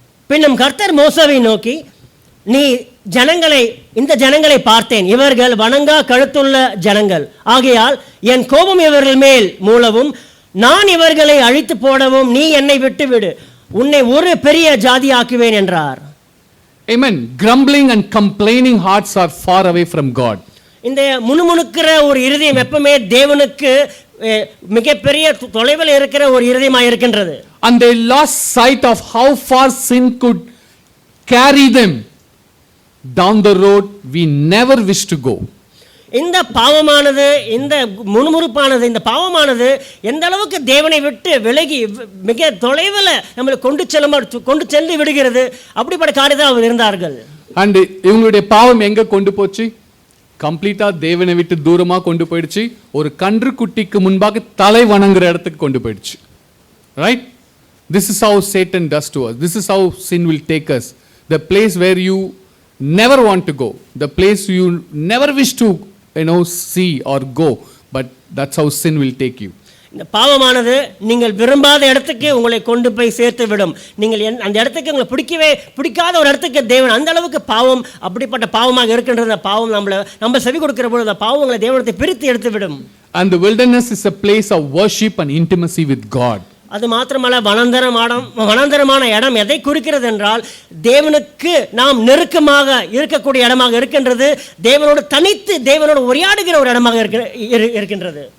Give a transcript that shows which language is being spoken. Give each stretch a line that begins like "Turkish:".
Tamil: பின்னும் கர்த்தர் மோசேவை நோக்கி, நீ இந்த ஜனங்களை பார்த்தேன், இவர்கள் வணங்கா கழுத்துள்ள ஜனங்கள் ஆகையால் என் கோபம் இவர்கள் மேல் மூளவும் நான் இவர்களை அழித்து போடவும் நீ என்னை விட்டு விடு, உன்னை ஒரு பெரிய ஜாதி ஆக்குவேன் என்றார்.
English: Amen. Grumbling and complaining hearts are far away from God.
Tamil: இந்த முணுமுணுக்கிற ஒரு இருதயம் எப்பவுமே தேவனுக்கு மிகப்பெரிய தொலைவில் இருக்கிற ஒரு இருதயமாக இருக்கின்றது.
English: And they lost sight of how far sin could carry them down the road we never wish to go.
Tamil: இந்த பாவமானது, இந்த முணுமுணுப்பானது, இந்த பாவமானது எந்த அளவுக்கு தேவனை விட்டு விலகி மிக தொலைவில் நம்மளை கொண்டு சென்று விடுகிறது. அப்படிப்பட்ட காரியத்தில் அவர் இருந்தார்கள். அண்ட் இவங்களுடைய பாவம் எங்க கொண்டு போச்சு? கம்ப்ளீட்டா தேவனை விட்டு தூரமா கொண்டு போயிடுச்சு. ஒரு கன்று குட்டிக்கு முன்பாக தலை வணங்குற இடத்துக்கு கொண்டு போயிடுச்சு.
English: Right? This is how Satan does to us. This is how sin will take us. The place where you never want to go, the place you never wish to see or go, but that's how sin will take you.
Tamil: இந்த பாவமானது நீங்கள் விரும்பாத இடத்துக்கு உங்களை கொண்டு போய் சேர்த்து விடும். நீங்கள் அந்த இடத்துக்கு உங்களை பிடிக்காத ஒரு இடத்துக்கு தேவன் அந்த அளவுக்கு பாவம் அப்படிப்பட்ட பாவமாக இருக்கின்றது. பாவம் நம்ம செவி கொடுக்கிற பொழுது அந்த பாவங்களை தேவனத்தை பிரித்து எடுத்து விடும்.
English: And the wilderness is a place of worship and intimacy with God.
Tamil: அது மாத்திரமல்ல, வனாந்தரமான இடம் எதை குறிக்கிறது என்றால் தேவனுக்கு நாம் நெருக்கமாக இருக்கக்கூடிய இடமாக இருக்கின்றது. தேவனோடு தனித்து தேவனோடு உரையாடுகிற ஒரு இடமாக இருக்கின்றது.